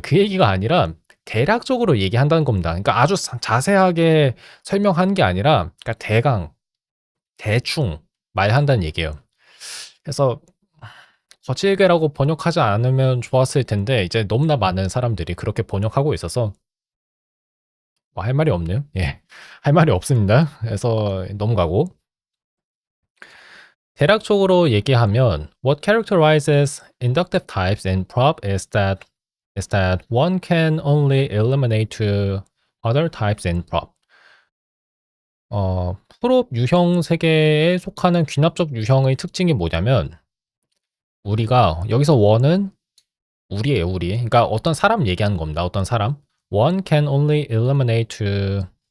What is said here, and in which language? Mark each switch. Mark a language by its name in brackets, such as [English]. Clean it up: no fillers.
[Korean] 그 얘기가 아니라 대략적으로 얘기한다는 겁니다. 그러니까 아주 자세하게 설명하는 게 아니라, 그러니까 대충 말한다는 얘기예요. 그래서 거칠게라고 번역하지 않으면 좋았을 텐데, 이제 너무나 많은 사람들이 그렇게 번역하고 있어서 뭐 할 말이 없네요. 예. 할 말이 없습니다. 그래서 넘어가고, 대략적으로 얘기하면 [English] what characterizes inductive types in prop is that one can only eliminate two other types in prop. [Korean] 프롭 유형 세계에 속하는 귀납적 유형의 특징이 뭐냐면, 우리가 여기서 원은 우리예요, 우리. 그러니까 어떤 사람 얘기하는 겁니다. 어떤 사람. [English] One can only eliminate two.